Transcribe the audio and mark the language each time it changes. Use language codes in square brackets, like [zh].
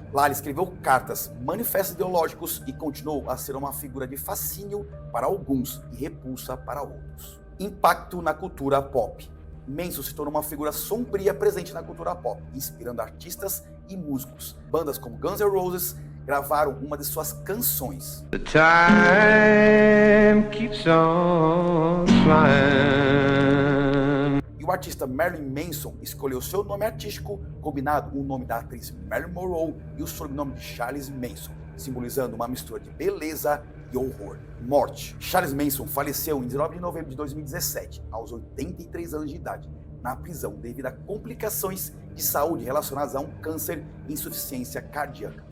[pt] Lá ele escreveu cartas, manifestos ideológicos e continuou a ser uma figura de fascínio para alguns e repulsa para outros. Impacto na cultura pop. Manson se tornou uma figura sombria presente na cultura pop, inspirando artistas e músicos. Bandas como Guns N' Roses gravaram uma de suas canções. [en] The time keeps on flying. [pt] E o artista Marilyn Manson escolheu seu nome artístico, combinado o nome da atriz Marilyn Monroe e o sobrenome de Charles Manson, simbolizando uma mistura de beleza e horror. Morte. Charles Manson faleceu em 19 de novembro de 2017, aos 83 anos de idade, na prisão devido a complicações de saúde relacionadas a um câncer e insuficiência cardíaca.